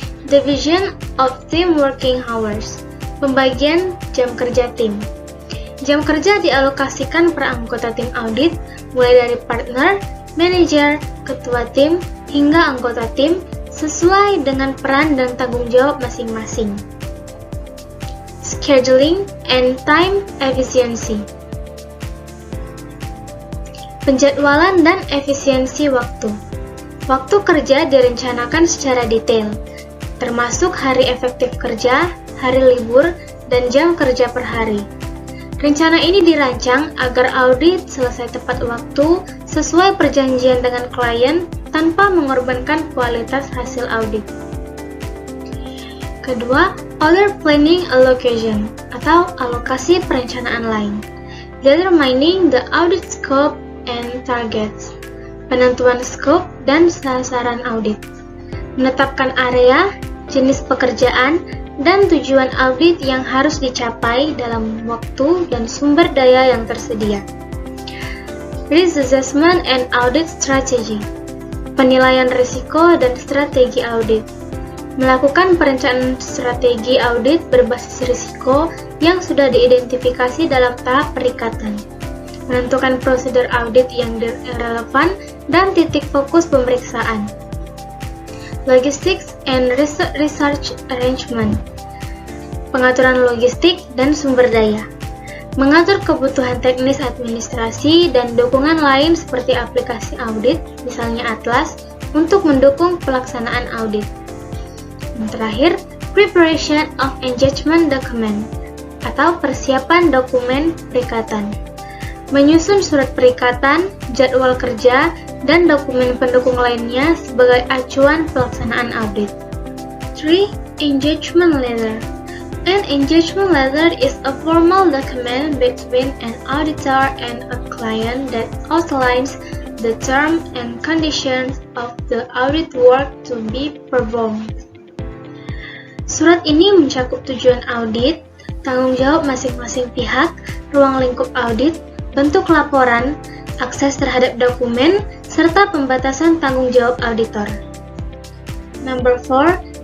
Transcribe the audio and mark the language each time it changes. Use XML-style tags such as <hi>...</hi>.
<en>Division of team working hours,</en> <id>pembagian jam kerja tim. Jam kerja dialokasikan per anggota tim audit, mulai dari partner, manajer, ketua tim, hingga anggota tim, sesuai dengan peran dan tanggung jawab masing-masing.</id> <en>Scheduling and time efficiency.</en> <id>Penjadwalan dan efisiensi waktu. Waktu kerja direncanakan secara detail, termasuk hari efektif kerja, hari libur, dan jam kerja per hari. Rencana ini dirancang agar audit selesai tepat waktu sesuai perjanjian dengan klien tanpa mengorbankan kualitas hasil audit. Kedua,</id> <en>other planning allocation</en> <id>atau alokasi perencanaan lain.</id> <en>Determining the audit scope and targets.</en> <id>Penentuan scope dan sasaran audit. Menetapkan area, jenis pekerjaan, dan tujuan audit yang harus dicapai dalam waktu dan sumber daya yang tersedia.</id> <en>Risk assessment and audit strategy.</en> <id>Penilaian risiko dan strategi audit. Melakukan perencanaan strategi audit berbasis risiko yang sudah diidentifikasi dalam tahap perikatan. Menentukan prosedur audit yang relevan dan titik fokus pemeriksaan.</id> <en>Logistics and research arrangement.</en> <id>Pengaturan logistik dan sumber daya. Mengatur kebutuhan teknis administrasi dan dukungan lain seperti aplikasi audit, misalnya Atlas, untuk mendukung pelaksanaan audit. Dan terakhir,</id> <en>preparation of engagement document</en> <id>atau persiapan dokumen perikatan. Menyusun surat perikatan, jadwal kerja, dan dokumen pendukung lainnya sebagai acuan pelaksanaan audit.</id> <en>3. Engagement letter. An engagement letter is a formal document between an auditor and a client that outlines the terms and conditions of the audit work to be performed.</en> <id>Surat ini mencakup tujuan audit, tanggung jawab masing-masing pihak, ruang lingkup audit, bentuk laporan, akses terhadap dokumen, serta pembatasan tanggung jawab auditor.</id> <en>Number 4.</en>